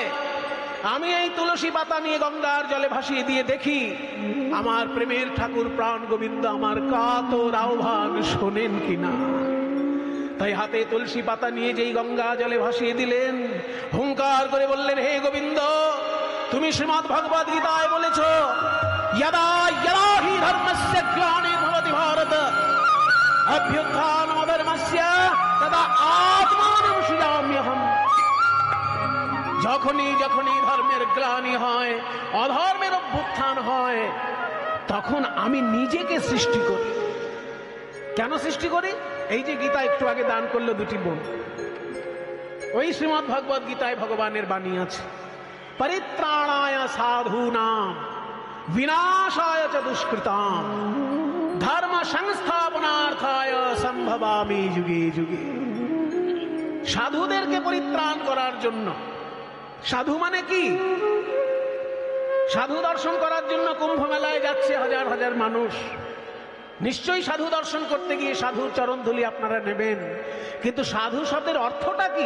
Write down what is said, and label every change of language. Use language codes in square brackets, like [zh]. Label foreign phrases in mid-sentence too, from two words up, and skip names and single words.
[bn] আমি এই তুলসী পাতা নিয়ে গঙ্গার জলে ভাসিয়ে দিয়ে দেখি আমার প্রেমের ঠাকুর প্রাণ গোবিন্দ আমার কাতর আহ্বান শোনেন কিনা। তাই হাতে তুলসী পাতা নিয়ে যেই গঙ্গা জলে ভাসিয়ে দিলেন, হুঙ্কার করে বললেন, হে গোবিন্দ, তুমি শ্রীমদ্ ভগবদ গীতায় বলেছ, [sa] यदा यदा हि धर्मस्य ग्लानिर्भवति भारत अभ्युत्थानमधर्मस्य तदा आत्मानं सृजाम्यहम्। [bn] যখনই যখনই ধর্মের গ্লানি হয়, অধর্মের অভ্যুত্থান হয়, তখন আমি নিজেকে সৃষ্টি করি। কেন সৃষ্টি করি? এই যে গীতা একটু আগে দান করলো দুটি বোন, ওই শ্রীমদ্ ভগবদ গীতায় ভগবানের বাণী আছে, [sa] পরিত্রাণায় সাধূনাম विनाशाय च दुष्कृताम धर्म संस्थापनार्थाय संभवामि যুগে যুগে। [bn] সাধুদেরকে পরিত্রাণ করার জন্য। সাধু মানে কি? সাধু দর্শন করার জন্য কুম্ভ মেলায় যাচ্ছে হাজার হাজার মানুষ। নিশ্চয়ই সাধু দর্শন করতে গিয়ে সাধুর চরণ ধুলি আপনারা নেবেন, কিন্তু সাধু শব্দের অর্থটা কি?